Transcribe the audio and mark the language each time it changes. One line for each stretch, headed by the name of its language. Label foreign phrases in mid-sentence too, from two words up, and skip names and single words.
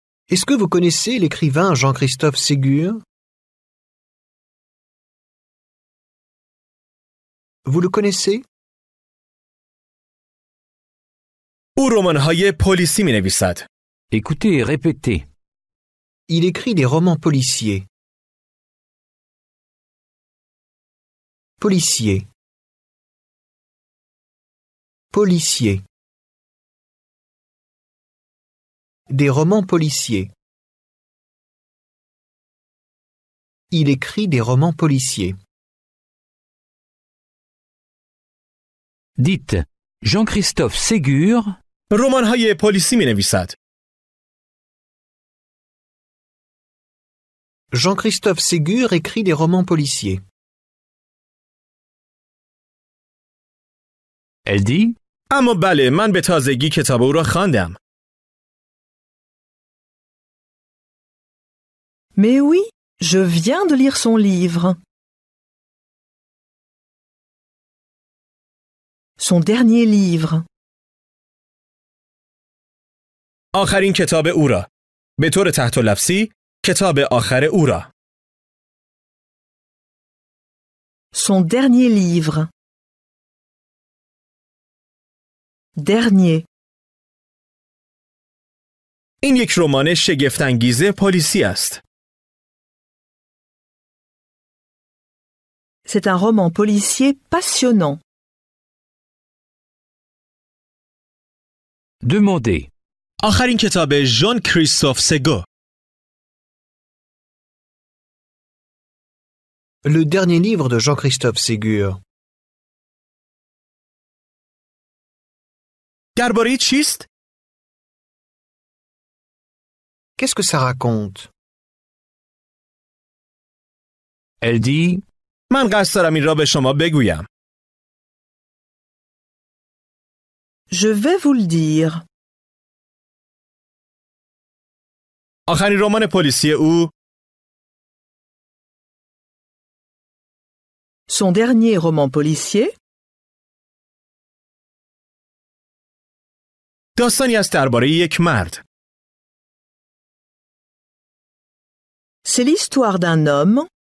French: Est-ce que vous connaissez l'écrivain Jean-Christophe Ségur? Vous le connaissez?
Persian: او رمان‌های پلیسی می‌نویسد.
French: Écoutez et répétez. Il écrit des romans policiers. Policier. Policier. Des romans policiers. Il écrit des romans policiers. Dites Jean-Christophe Ségur
Persian: رمان‌های پلیسی می‌نویسد.
French: Jean-Christophe Ségur écrit des romans policiers. Elle dit
Persian: اما بله من به تازگی کتاب او را خواندم.
French: Mais oui, je viens de lire son livre. Son dernier livre.
Persian: آخرین کتاب او را. به طور تحت لفظی کتاب آخر او را.
French: Son dernier livre. Dernier.
Persian: این یک رمان شگفت‌انگیز پلیسی است.
French: C'est un roman policier passionnant. Demandez.
Persian: آخرین کتاب ژان کریستوف سگو.
French: Le dernier livre de Jean-Christophe Ségur.
Persian: درباره چیست؟
French: Qu'est-ce que ça raconte? Elle dit
Persian: من قصد دارم این را به شما بگویم.
French: Je vais vous le dire.
Persian: آخرین رمان پلیسی او
French: Son dernier roman policier,
Persian: داستانی است درباره یک مرد.
French: c'est l'histoire d'un homme